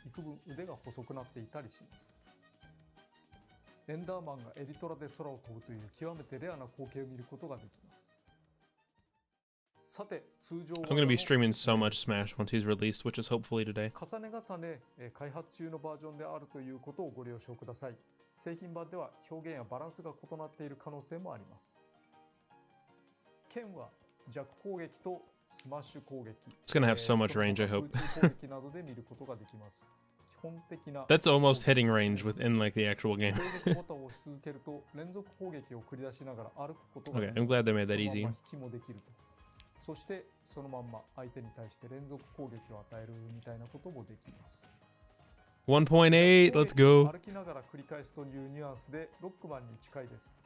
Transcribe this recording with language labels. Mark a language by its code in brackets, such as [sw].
[ja] 幾分腕が細くなっていたりします。エンダーマンがエリトラで空を飛ぶという極めてレアな光景を見ることができます。さて、通常 [en] I'm gonna be streaming so much Smash once he's released, which is hopefully today. [ja] 重ね重ね開発中のバージョンであるということをご了承ください。製品版では表現やバランスが異なっている可能性もあります。剣は弱攻撃とスマッシュ攻撃。 [en] It's gonna have so much range, I hope. [ja] 空中攻撃などで見ることができます。基本的な [en] That's almost hitting range within like the actual game. [ja] 攻撃ボタンを押し続けると連続攻撃を繰り出しながら歩くことがで [en] Okay, [ja] きます。 [en] easy. [ja] ま引きもできると。そしてそのまんま相手に対して連続攻撃を与えるみたいなこともできます。 [en] 1.8, let's go. [ja] 歩きながら繰り返すというニュアンスでロックマンに近いです。